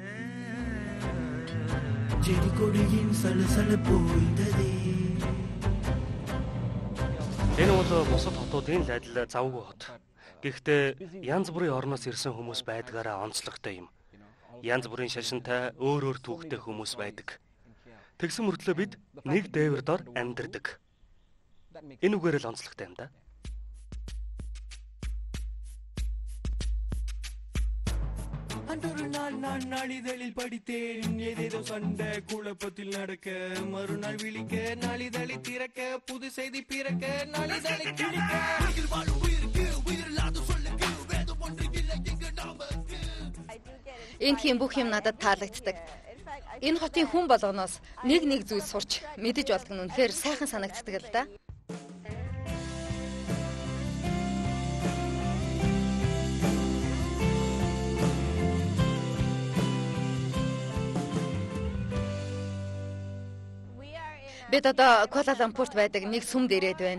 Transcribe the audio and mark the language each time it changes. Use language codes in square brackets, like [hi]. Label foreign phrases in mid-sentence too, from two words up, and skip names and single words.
[mn] Энэ бол бусад хотуудын адил завгүй хот. Гэхдээ янз бүрийн орноос ирсэн хүмүүс байдгаараа онцлогтой юм. Янз бүрийн шашинтай өөр түүхтэй хүмүүс байдаг. Тэгсэн мөртлөө бид нэг дээвэр дор амьдардаг. Энэ үгээр л онцлогтой юм да. [ta] அன்றொரு நாள் நான் நாளிதழில் படித்தேன் ஏதேதோ சண்டை குழப்பத்தில் நடக்க மறுநாள் விழிக்க நாளிதழி திறக்க புது செய்தி பிறக்க நாளிதழி கிழிக்க வாழும் உயிருக்கு உயிரில்லாத சொல்லுக்கு வேதம் ஒன்று இல்லை எங்க நாமக்கு. [mn] Энэхийн бүх юм надад таалагддаг. Энэ хотын хүн болгоноос нэг зүйл сурч мэдэж болдог нь үнэхээр сайхан санагддаг л да. Бид одоо Куала Лумпурт байдаг нэг сүмд ирээд байна.